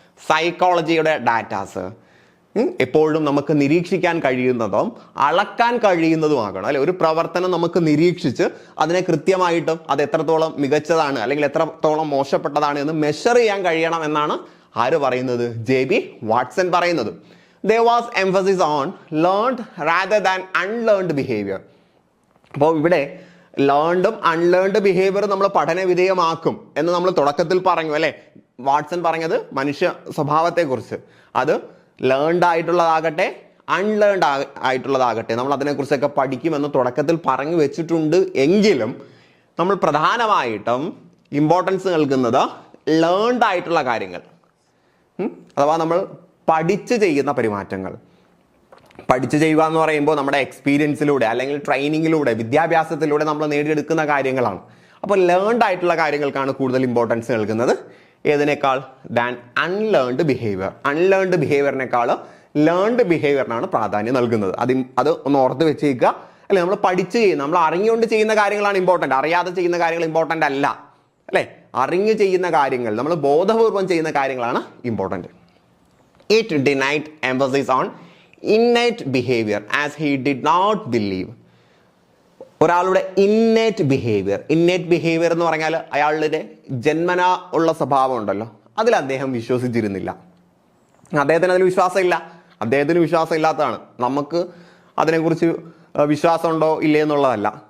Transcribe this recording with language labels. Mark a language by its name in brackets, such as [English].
[Malayalam] സൈക്കോളജിയുടെ datas എപ്പോഴും നമുക്ക് നിരീക്ഷിക്കാൻ കഴിയുന്നതും അളക്കാൻ കഴിയുന്നതുമാകണം അല്ലെ? ഒരു പ്രവർത്തനം നമുക്ക് നിരീക്ഷിച്ച് അതിനെ കൃത്യമായിട്ടും അത് എത്രത്തോളം മികച്ചതാണ് അല്ലെങ്കിൽ എത്രത്തോളം മോശപ്പെട്ടതാണ് എന്ന് മെഷർ ചെയ്യാൻ കഴിയണം എന്നാണ് ആര് പറയുന്നത്? [English] JB Watson [Malayalam] പറയുന്നത്. [English] There was emphasis on learned rather than unlearned behavior. [Malayalam] അപ്പോൾ ഇവിടെ ലേൺഡും അൺലേൺഡ് ബിഹേവിയർ നമ്മൾ പഠന വിധേയമാക്കും എന്ന് നമ്മൾ തുടക്കത്തിൽ പറഞ്ഞു അല്ലേ. വാട്സൺ പറഞ്ഞത് മനുഷ്യ സ്വഭാവത്തെക്കുറിച്ച്. അത് ലേൺഡ് ആയിട്ടുള്ളതാകട്ടെ അൺലേൺഡ് ആയിട്ടുള്ളതാകട്ടെ നമ്മൾ അതിനെക്കുറിച്ചൊക്കെ പഠിക്കുമെന്ന് തുടക്കത്തിൽ പറഞ്ഞു വെച്ചിട്ടുണ്ട്. എങ്കിലും നമ്മൾ പ്രധാനമായിട്ടും ഇമ്പോർട്ടൻസ് നൽകുന്നത് ലേൺഡ് ആയിട്ടുള്ള കാര്യങ്ങൾ, അഥവാ നമ്മൾ പഠിച്ച് ചെയ്യുന്ന പെരുമാറ്റങ്ങൾ. പഠിച്ചു ചെയ്യുക എന്ന് പറയുമ്പോൾ നമ്മുടെ എക്സ്പീരിയൻസിലൂടെ അല്ലെങ്കിൽ ട്രെയിനിങ്ങിലൂടെ വിദ്യാഭ്യാസത്തിലൂടെ നമ്മൾ നേടിയെടുക്കുന്ന കാര്യങ്ങളാണ്. അപ്പോൾ ലേൺഡ് ആയിട്ടുള്ള കാര്യങ്ങൾക്കാണ് കൂടുതൽ ഇമ്പോർട്ടൻസ് നൽകുന്നത്. ഏതിനേക്കാൾ? [English] Than unlearned behaviour. [Malayalam] അൺലേൺഡ് ബിഹേവിയറിനേക്കാൾ ലേൺഡ് ബിഹേവിയറിനാണ് പ്രാധാന്യം നൽകുന്നത്. അത് ഒന്ന് ഓർത്ത് വെച്ചേക്കുക. അല്ലെ, നമ്മൾ പഠിച്ച് ചെയ്യുന്ന, നമ്മൾ അറിഞ്ഞുകൊണ്ട് ചെയ്യുന്ന കാര്യങ്ങളാണ് ഇമ്പോർട്ടൻ്റ്, അറിയാതെ ചെയ്യുന്ന കാര്യങ്ങൾ ഇമ്പോർട്ടൻ്റ് അല്ല. അല്ലേ, അറിഞ്ഞു ചെയ്യുന്ന കാര്യങ്ങൾ, നമ്മൾ ബോധപൂർവം ചെയ്യുന്ന കാര്യങ്ങളാണ് important. [English] It denied emphasis on innate behavior as he did not believe. [Malayalam] ഒരാളുടെ innate behavior എന്ന് പറഞ്ഞാൽ അയാളുടെ ജന്മനാ ഉള്ള സ്വഭാവം ഉണ്ടല്ലോ, അതിൽ അദ്ദേഹം വിശ്വസിച്ചിരുന്നില്ല. അദ്ദേഹത്തിന് അതിൽ വിശ്വാസമില്ല. അദ്ദേഹത്തിന് വിശ്വാസം ഇല്ലാത്തതാണ്. നമുക്ക് അതിനെക്കുറിച്ച് വിശ്വാസമുണ്ടോ ഇല്ലേ എന്നുള്ളതല്ല.